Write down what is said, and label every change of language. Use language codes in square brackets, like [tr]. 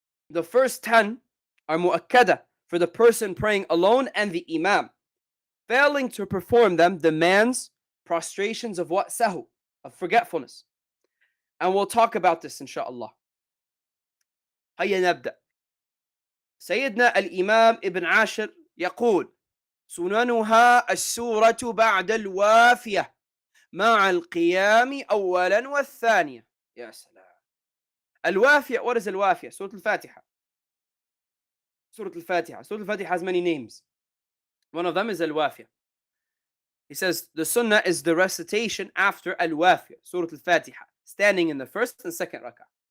[en] The first 10 are Mu'akkada for the person praying alone and the Imam. Failing to perform them demands prostrations of what? Sahu, of forgetfulness. And we'll talk about this inshallah. [ar] هيا نبدأ. سيدنا الإمام ابن عاشر يقول: سننها السورة بعد الوافية مع القيام أولا والثانية. يا سلام. [en] الوافية, what is الوافية? [ar] سورة الفاتحة. Surah al-Fatiha. [en] Surah al-Fatiha has many names. One of them is al-Wafiyah. He says the sunnah is the recitation after al-Wafiyah, Surah al-Fatiha, standing in the first and second rak'ah.